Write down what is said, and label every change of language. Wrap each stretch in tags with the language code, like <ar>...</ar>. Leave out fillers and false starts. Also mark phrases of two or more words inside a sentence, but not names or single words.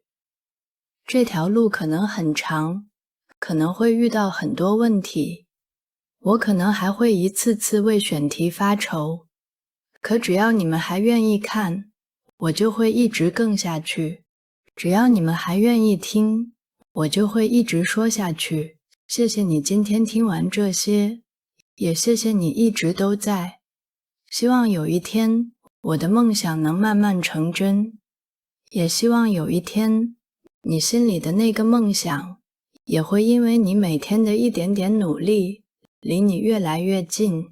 <zh>這條路可能很長，可能會遇到很多問題，我可能還會一次次為選題發愁，可只要你們還願意看，我就會一直更下去。只要你們還願意聽，我就會一直說下去。謝謝你今天聽完這些，也謝謝你一直都在。希望有一天，我的夢想能慢慢成真，也希望有一天，你心裡的那個夢想，也會因為你每天的一點點努力，離你越來越近。</zh>